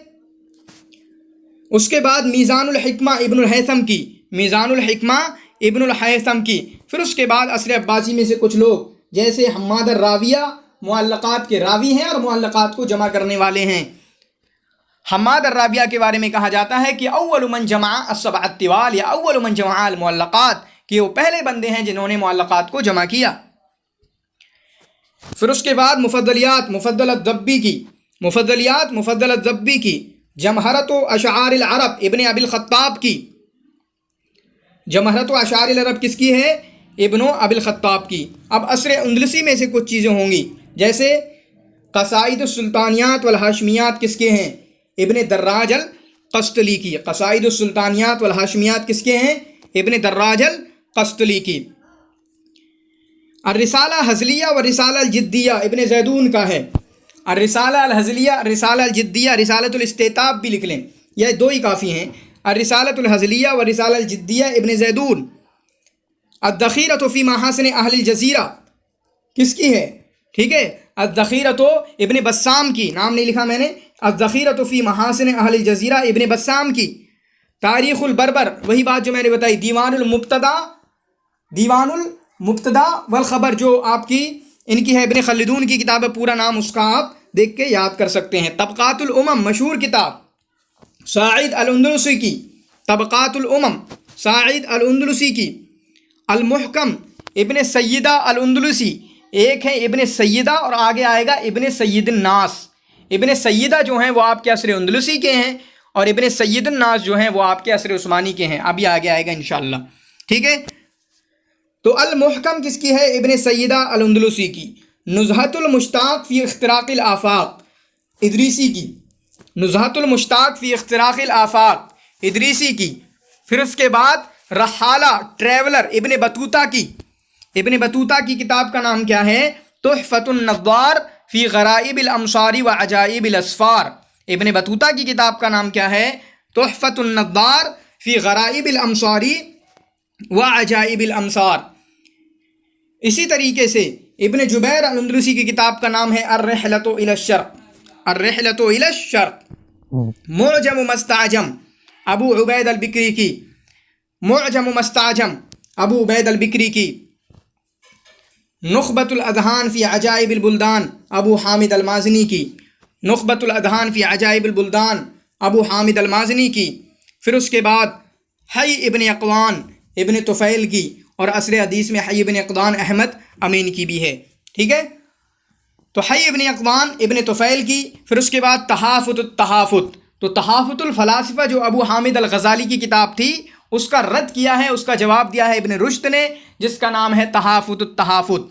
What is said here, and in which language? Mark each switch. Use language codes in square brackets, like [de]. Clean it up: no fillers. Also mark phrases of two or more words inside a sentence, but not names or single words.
[ur] اس کے بعد میزان الحکمہ ابن الہیثم کی، میزان الحکمہ ابن الہیثم کی۔ پھر اس کے بعد عصر عباسی میں سے کچھ لوگ جیسے حماد الراویہ معلقات کے راوی ہیں اور معلقات کو جمع کرنے والے ہیں۔ حماد الراویہ کے بارے میں کہا جاتا ہے کہ [ar] اول من جمع السبع الطوال، [ur] یا [ar] اول من جمع المعلقات، [ur] کہ وہ پہلے بندے ہیں جنہوں نے معلقات کو جمع کیا۔ پھر اس کے بعد مفضلیات مفضل الضبی کی، مفضلیات مفضل الضبی کی، جمہرت و اشعار العرب ابن ابی الخطاب کی، جمہرت و اشعار العرب کس کی ہے؟ ابن ابی الخطاب کی۔ اب عصر اندلسی میں سے کچھ چیزیں ہوں گی، جیسے قصائد السلطانیات والہاشمیات کس کے ہیں؟ ابن دراج القسطلی کی، قصائد السلطانیات والہاشمیات کس کے ہیں؟ ابن دراج القسطلی کی۔ الرسالہ ہزلیہ والرسالہ الجدیہ ابن زیدون کا ہے، الرسالہ الہزلیہ، الرسالہ الجدیہ، رسالۃ الاستیتاب بھی لکھ لیں، یہ دو ہی کافی ہیں، الرسالۃ الہزلیہ والرسالہ الجدیہ ابن زیدون۔ الذخیرۃ فی محاسن اہل الجزیرہ کس کی ہے؟ ٹھیک ہے، الذخیرۃ ابن بسام کی، نام نہیں لکھا میں نے، الذخیرۃ فی محاسن اہل الجزیرہ ابن بسام کی۔ تاریخ البربر، وہی بات جو میں نے بتائی، دیوان المبتدا والخبر جو آپ کی ان کی ہے، ابن خلدون کی کتاب ہے، پورا نام اس کا آپ دیکھ کے یاد کر سکتے ہیں۔ طبقات الامم مشہور کتاب، سعید الاندلسی کی، طبقات الامم سعید الاندلسی کی۔ المحکم ابن سیدہ الاندلسی، ایک ہے ابن سیدہ اور آگے آئے گا ابن سید الناس۔ ابن سیدہ جو ہیں وہ آپ کے عصر اندلسی کے ہیں اور ابن سید الناس جو ہیں وہ آپ کے عصر عثمانی کے ہیں، ابھی آگے آئے گا انشاءاللہ، ٹھیک ہے۔ تو المحکم کس کی ہے؟ ابن سیدہ الاندلسی کی۔ نزہۃ المشتاق فی اختراق الآفاق ادریسی کی، نزہۃ المشتاق فی اختراق الآفاق ادریسی کی۔ پھر اس کے بعد رحالہ ٹریولر ابن بطوطہ کی، ابن بطوطہ کی کتاب کا نام کیا ہے؟ تحفۃ النظار فی غرائب الامصار و عجائب الاسفار۔ ابن بطوطہ کی کتاب کا نام کیا ہے؟ تحفۃ النظار فی غرائب الامصار و عجائب الامصار۔ اسی طریقے سے ابن جبیر الاندلسی کی کتاب کا نام ہے الرحلۃ الی الشرق، الرحلۃ الی الشرق۔ معجم مستعجم ابو عبید البکری کی، معجم مستعجم ابو عبید البکری کی۔ نخبۃ الاذہان فی عجائب البلدان ابو حامد المازنی کی، نخبۃ الاذہان فی عجائب البلدان ابو حامد المازنی کی۔ پھر اس کے بعد حی ابن اقوان ابن طفیل کی، اور عصر حدیث میں حی ابن اقوان احمد امین کی بھی ہے، ٹھیک ہے۔ تو حی ابن اقوان ابن طفیل کی۔ پھر اس کے بعد تحافت التحافت، تو تحافت الفلاسفہ جو ابو حامد الغزالی کی کتاب تھی اس کا رد کیا ہے، اس کا جواب دیا ہے ابن رشد نے، جس کا نام ہے تحافت التحافت۔